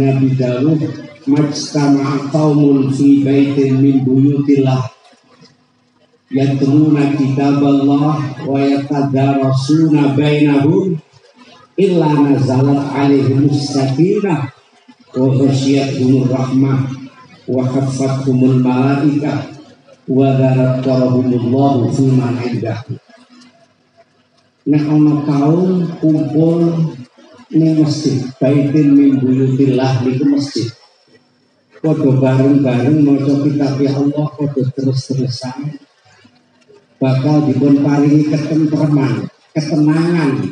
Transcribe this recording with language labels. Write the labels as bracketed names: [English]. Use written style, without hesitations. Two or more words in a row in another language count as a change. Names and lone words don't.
[Javanese] Nabi dawuh, [Arabic] ما اجتمع قوم في بيت من بيوت الله يتلون كتاب الله ويتدارسون بينهم إلا نزلت عليهم السكينة وغشيتهم الرحمة وحفتهم الملائكة وذكركم الله فيمن عنده. [Javanese] Nek ana kaum kumpul ning masjid, [Arabic] بيت من بيوت الله [Javanese] niku masjid. Padha bareng-bareng maca kitab Allah, padha terus-terusan bakal dipun paringi ketentreman, ketenangan.